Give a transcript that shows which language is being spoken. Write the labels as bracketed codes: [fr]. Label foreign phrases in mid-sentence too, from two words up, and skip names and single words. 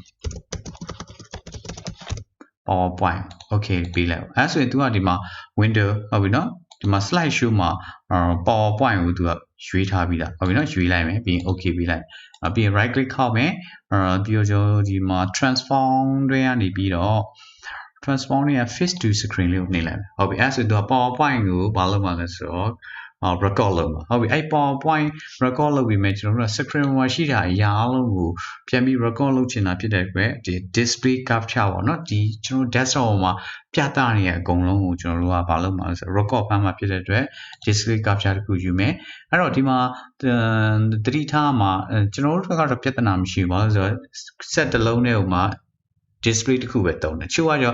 [en] PowerPoint okay [my] ပြီးလိုက်အဲ့ဆိုရင်သူကဒီမှာ window ဟုတ်ပြီနော်ဒီမှာ [en] slide show [my] မှာPowerPoint ကိုသူကရွေးထားပြီးတာ ဟုတ်ပြီနော်ရွေးလိုက်မယ်ပြီးရင် okay ပြီးလိုက်ပြီးရင် [en] right click [my] ခောက်မယ်ပြီးတော့ကျွန်တော်ဒီမှာ transform တွေကနေပြီးတော့ transform တွေက [en] face to screen [my] လေးကိုနှိပ်လိုက်မယ်ဟုတ်ပြီအဲ့ဆိုသူက PowerPoint ကိုဘာလုပ်မှာလဲဆိုတော့record လုပ်မှာဟုတ်ပြီအဲ့ PowerPoint record လုပ်ပြီးမယ်ကျွန်တော်တို့က screen မှာရှိတာအရာအလုံးကိုပြန်ပြီး record လုပ်ချင်တာဖြစ်တဲ့ အတွက်ဒီ [en] display capture [my] ပေါ့နော်ဒီကျွန်တော် desktop ပေါ်မှာပြသနေတဲ့အကုန်လုံးကိုကျွန်တော်တို့ကဘာလုပ်မှာလဲဆိုတော့ record ဖမ်းမှာဖြစ်တဲ့အတွက် [en] display capture [my] တခုယူမယ်အဲ့တော့ဒီမှာသတိထားမှာကျွန်တော်တို့ကတော့ပြဿနာမရှိဘူးဘာလို့ဆိုတော့ set တစ်လုံးနဲ့ဥမာ display တစ်ခုပဲတုံးတယ်ချို့ကကြော